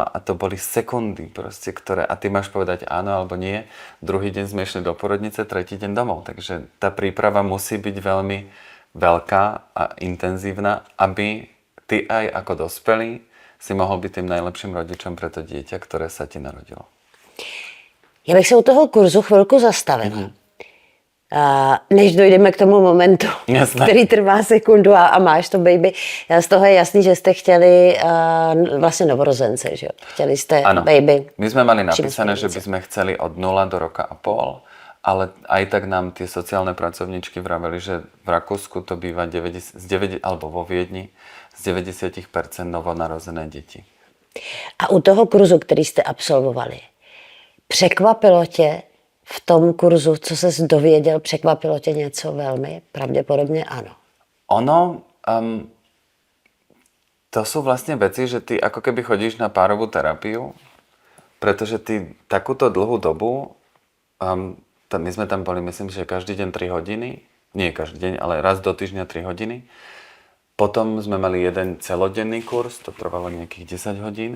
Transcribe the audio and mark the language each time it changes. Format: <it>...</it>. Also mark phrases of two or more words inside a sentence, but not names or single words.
<sk>A to boli sekundy proste, ktoré... A ty máš povedať áno alebo nie. Druhý deň sme išli do porodnice, tretí deň domov. Takže tá príprava musí byť veľmi veľká a intenzívna, aby ty aj ako dospelý si mohol byť tým najlepším rodičom pre to dieťa, ktoré sa ti narodilo.</sk> <cs>Já bych se u toho kurzu chvilku zastavila. Než dojdeme k tomu momentu,</cs> <sk>Jasné.</sk> <cs>který trvá sekundu a máš to baby. Z toho je jasný, že jste chtěli vlastně novorozence, že jo? Chtěli jste</cs> <sk>Áno.</sk> <cs>baby.</cs> <sk>My sme mali</sk> <cs>Čím</cs> <sk>napísané, že by sme chceli od 0 do roka a pol, ale aj tak nám tie sociálne pracovníčky vraveli, že v Rakúsku to býva alebo vo Viedni z 90% novonarozené deti.</sk> <cs>A u toho kurzu, který jste absolvovali, překvapilo tě v tom kurzu, co ses dověděl, překvapilo tě něco velmi? Pravděpodobně ano.</cs> <sk>Ono, to sú vlastne veci, že ty ako keby chodíš na párovú terapiu, pretože ty takúto dlhú dobu, my sme tam boli, myslím, že každý deň 3 hodiny, nie každý deň, ale raz do týždňa 3 hodiny. Potom sme mali jeden celodenný kurz, to trvalo nejakých 10 hodín.</sk>